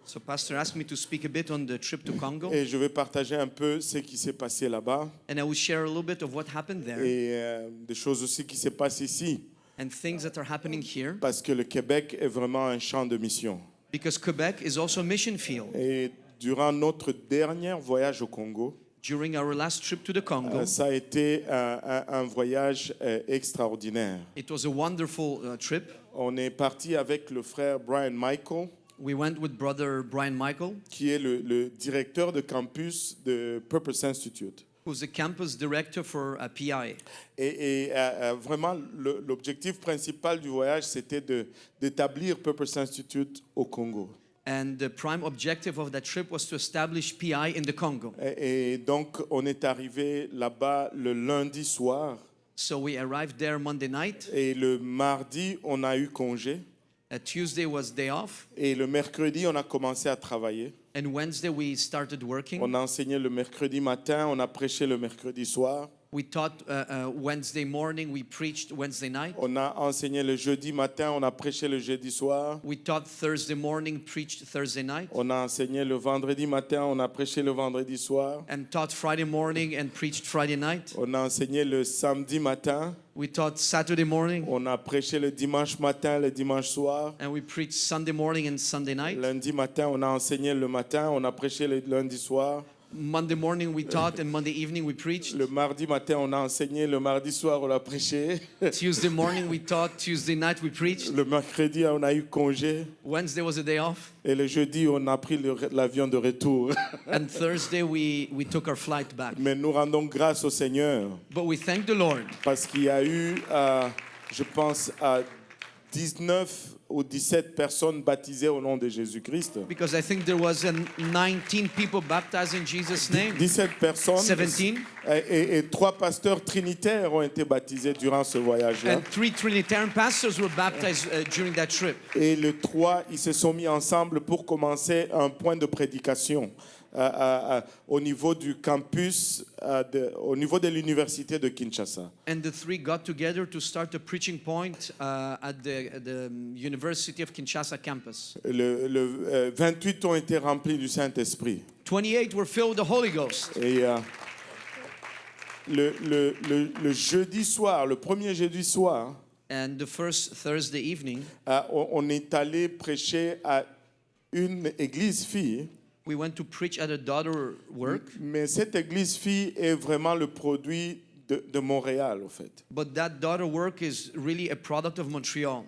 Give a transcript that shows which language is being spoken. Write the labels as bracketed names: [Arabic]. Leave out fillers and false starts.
[English] So Pastor asked me to speak a bit on the trip to Congo, [French] et je vais partager un peu ce qui s'est passé là-bas [English] and I will share a little bit of what happened there [French] et des choses aussi qui se passent ici [English] and things that are happening here, [French] parce que le Québec est vraiment un champ de mission. [English] because Quebec is also a mission field. [French] Et durant notre dernier voyage au Congo, [English] During our last trip to the Congo, [French] ça a été un voyage extraordinaire. [English] it was a wonderful trip. [French] On est parti avec le frère Brian Michael, [English] We went with brother Brian Michael, [French] qui est le directeur de campus de Purpose Institute. [English] who's the campus director for PI. [French] Et vraiment, l'objectif principal du voyage, c'était d'établir Purpose Institute au Congo. [English] And the prime objective of that trip was to establish PI in the Congo. [French] Et donc, on est arrivé là-bas le lundi soir. [English] So we arrived there Monday night. [French] Et le mardi, on a eu congé. [English] Tuesday was day off. [French] Et le mercredi, on a commencé à travailler. [English] And Wednesday we started working. [French] On a enseigné le mercredi matin, on a prêché le mercredi soir. [English] We taught Wednesday morning, we preached Wednesday night. [French] On a enseigné le jeudi matin, on a prêché le jeudi soir. [English] We taught Thursday morning, preached Thursday night. [French] On a enseigné le vendredi matin, on a prêché le vendredi soir. [English] And taught Friday morning and preached Friday night. [French] On a enseigné le samedi matin, [English] We taught Saturday morning [French] on a prêché le dimanche matin, le dimanche soir. [English] and we preached Sunday morning and Sunday night. [French] Lundi matin, on a enseigné le matin, on a prêché le lundi soir. [English] Monday morning we taught and Monday evening we preached. [French] Le mardi matin, on a enseigné, le mardi soir, on a prêché. [English] Tuesday morning we taught, Tuesday night we preached. [French] Le mercredi, on a eu congé. [English] Wednesday was a day off. [French] Et le jeudi, on a pris l'avion de retour. [English] And Thursday we took our flight back. [French] Mais nous rendons grâce au Seigneur [English] But we thank the Lord [French] parce qu'il y a eu, je pense, 19 ou 17 personnes baptisées au nom de Jésus-Christ. [English] because I think there was 19 people baptized in Jesus' name. [French] 17 personnes [English] 17. [French] et 3 pasteurs trinitaires ont été baptisés durant ce voyage-là. [English] And 3 Trinitarian pastors were baptized during that trip. [French] Et les 3, ils se sont mis ensemble pour commencer un point de prédication au niveau du campus, au niveau de l'université de Kinshasa. [English] And the 3 got together to start a preaching point at the University of Kinshasa campus. [French] Le 28 ont été remplis du Saint-Esprit. [English] 28 were filled with the Holy Ghost. [French] Et le jeudi soir, le premier jeudi soir, [English] And the first Thursday evening, [French] on est allé prêcher à une église fille. [English] we went to preach at a daughter work. [French] Mais cette église fille est vraiment le produit de Montréal, en fait. [English] But that daughter work is really a product of Montreal.